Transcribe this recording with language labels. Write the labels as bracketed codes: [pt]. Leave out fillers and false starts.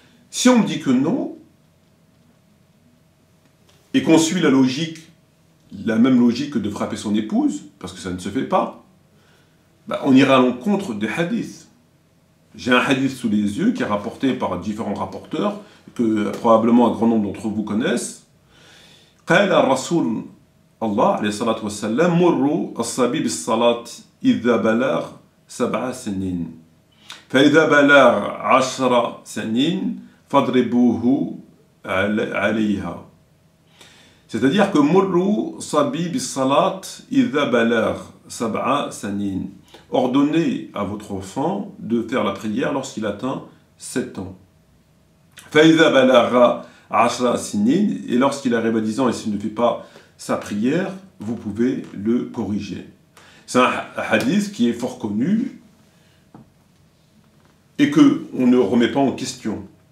[fr] Si on me dit que non, et qu'on suit la même logique de frapper son épouse, parce que ça ne se fait pas, on ira à l'encontre des hadiths. J'ai un hadith sous les yeux qui est rapporté par différents rapporteurs, que probablement un grand nombre d'entre vous connaissent. [ar] قال الرسول الله عليه الصلاة والسلام مروا الصبي بالصلاة إذا بلغ 7 سنين فإذا بلغ 10 سنين فاضربوه عليها. [fr] C'est-à-dire que [ar] مروا الصبي بالصلاة إذا بلغ 7 سنين. [fr] Ordonnez à votre enfant de faire la prière lorsqu'il atteint 7 ans. [ar] فإذا بلغ 10 سنين, [fr] et lorsqu'il arrive à 10 ans et s'il ne fait pas sa prière, vous pouvez le corriger. C'est un hadith qui est fort connu et qu'on ne remet pas en question.